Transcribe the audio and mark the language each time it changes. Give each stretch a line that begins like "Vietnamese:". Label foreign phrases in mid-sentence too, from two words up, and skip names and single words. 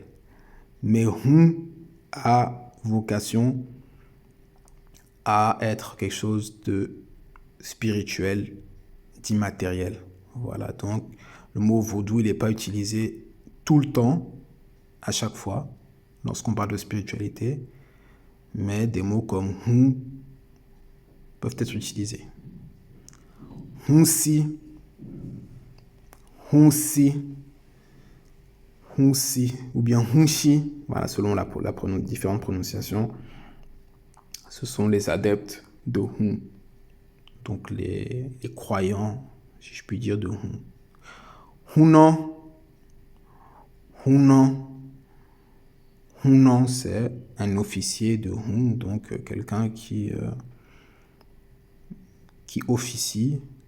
French: Mais a vocation à être quelque chose de spirituel, d'immatériel. Voilà, donc le mot vaudou, il n'est pas utilisé tout le temps, à chaque fois, lorsqu'on parle de spiritualité, mais des mots comme peuvent être utilisés. Hunsi, hunsi, hunsi, ou bien hunshi, voilà, selon différentes prononciations, ce sont les adeptes de Hun, donc les croyants, si je puis dire, de Hun. Hunan, Hunan, Hunan, c'est un officier de Hun, donc quelqu'un qui officie.